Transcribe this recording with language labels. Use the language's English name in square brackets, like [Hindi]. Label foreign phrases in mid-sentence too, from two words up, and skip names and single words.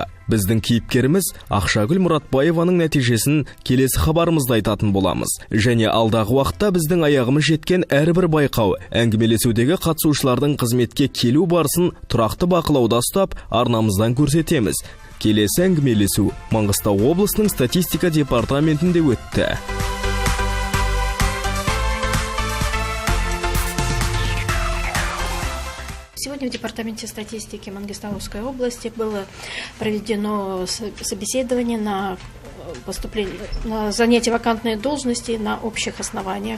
[Kazakh] Біздің кейіпкеріміз Ақшагүл Мұратбаеваның нәтижесін келесі хабарымызда айтатын боламыз. Және алдағы уақытта біздің аяғымыз жеткен әрбір байқау, әңгімелесудегі қатысушылардың қызметке келу барысын тұрақты бақылауда ұстап, арнамыздан көрсетеміз. Келесі әңгімелесу Маңғыстау облысының статистика департаментінде өтті. [Russian] Сегодня в Департаменте статистики Мангистауской области было проведено собеседование на занятие вакантной должности на общих основаниях.